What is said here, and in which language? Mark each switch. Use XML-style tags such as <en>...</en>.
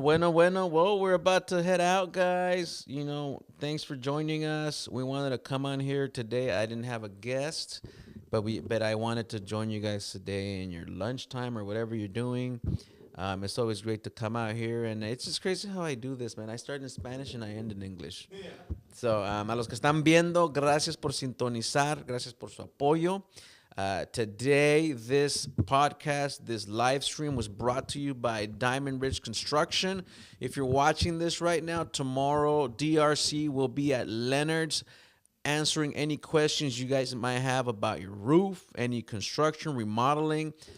<en>Well, we're about to head out, guys. Thanks for joining us. We wanted to come on here today. I didn't have a guest, but I wanted to join you guys today in your lunchtime or whatever you're doing. It's always great to come out here, and it's just crazy how I do this, man. I start in Spanish and I end in English.</en> <es>So, a los que están viendo, gracias por sintonizar, gracias por su apoyo.</es> <en>Today, this podcast, this live stream was brought to you by Diamond Ridge Construction. If you're watching this right now, tomorrow, DRC will be at Leonard's answering any questions you guys might have about your roof, any construction, remodeling.</en>